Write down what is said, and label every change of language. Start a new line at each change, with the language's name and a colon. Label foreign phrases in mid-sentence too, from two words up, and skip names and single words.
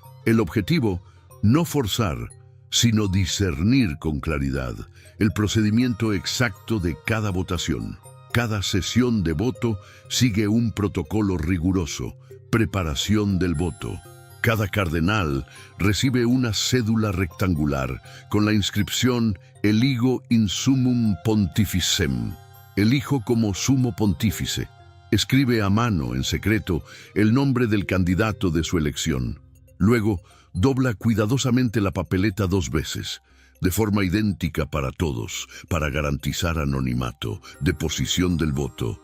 Spanish: El objetivo, no forzar, sino discernir con claridad el procedimiento exacto de cada votación. Cada sesión de voto sigue un protocolo riguroso: preparación del voto. Cada cardenal recibe una cédula rectangular con la inscripción
Latin: Eligo in summum pontificem,
Spanish: elijo como sumo pontífice. Escribe a mano, en secreto, el nombre del candidato de su elección. Luego, dobla cuidadosamente la papeleta 2 veces, de forma idéntica para todos, para garantizar anonimato, deposición del voto.